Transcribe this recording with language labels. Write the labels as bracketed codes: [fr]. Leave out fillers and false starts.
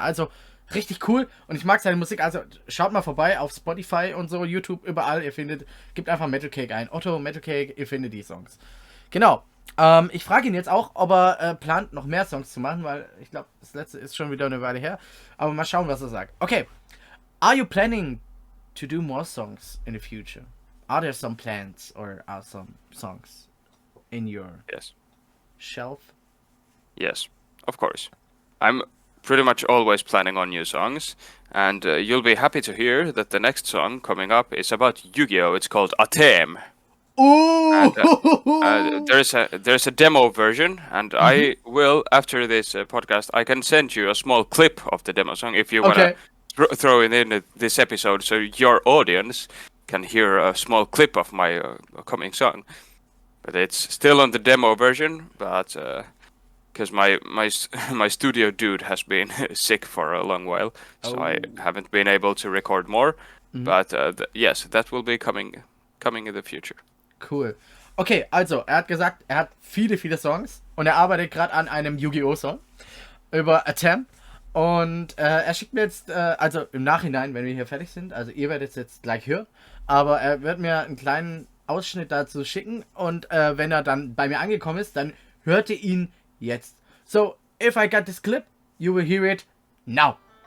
[de] Also richtig cool und ich mag seine Musik. Also schaut mal vorbei auf Spotify und so, YouTube, überall. Gebt einfach Metalkake ein. Otto Metalkake, ihr findet die Songs. Genau. Ich frage ihn jetzt auch, ob er plant, noch mehr Songs zu machen, weil ich glaube, das letzte ist schon wieder eine Weile her. Aber mal schauen, was er sagt. Okay. [en] Are you planning to do more songs in the future? Are there some plans or are some songs in your Yes. shelf? Yes, of course. I'm pretty much always planning on new songs, and you'll be happy to hear that the next song coming up is about Yu-Gi-Oh! It's called a theme. And Ooh! there's a demo version, and I will, after this podcast, I can send you a small clip of the demo song if you wanna Okay. throw it in this episode, so your audience can hear a small clip of my coming song. But it's still on the demo version, but because my studio dude has been sick for a long while, so I haven't been able to record more. But yes, that will be coming in the future. Cool. [de] Okay, also, er hat gesagt, er hat viele Songs und er arbeitet gerade an einem Yu-Gi-Oh! Song über Attempt. Und er schickt mir jetzt, also im Nachhinein, wenn wir hier fertig sind, also ihr werdet es jetzt gleich hören, aber er wird mir einen kleinen Ausschnitt dazu schicken und wenn er dann bei mir angekommen ist, dann hört ihr ihn jetzt. [en] So, if I got this clip, you will hear it now.